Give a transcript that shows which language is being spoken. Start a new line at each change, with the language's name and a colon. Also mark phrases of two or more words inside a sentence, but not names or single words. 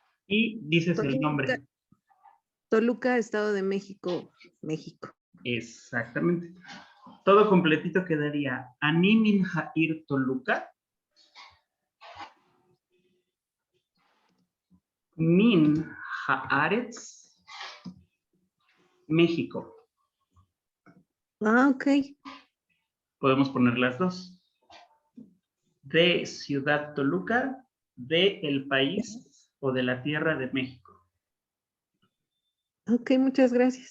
Spanish: y dices el nombre. Toluca, Estado de México, México. Exactamente. Todo completito quedaría
Hebrew: אני מן העיר
Spanish: Toluca.
Hebrew: מן הארץ מקסיקו.
Spanish: Ah, ok. Podemos poner las dos. De Ciudad Toluca, de el país o de la tierra de México. Ok, muchas gracias.